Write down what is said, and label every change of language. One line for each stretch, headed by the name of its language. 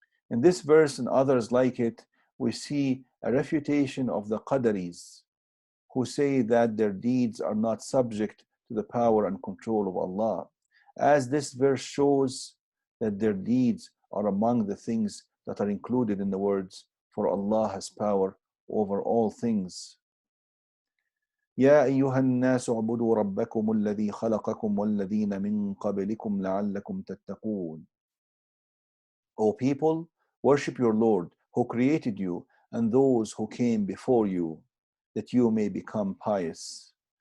English: In this verse and others like it, we see a refutation of the Qadaris, who say that their deeds are not subject to the power and control of Allah, as this verse shows that their deeds are among the things that are included in the words, for Allah has power over all things.
Arabic: يا أيها الناس اعبدوا ربكم الذي خلقكم والذين من قبلكم لعلكم تتقون.
English: O people, worship your Lord who created you and those who came before you, that you may become pious.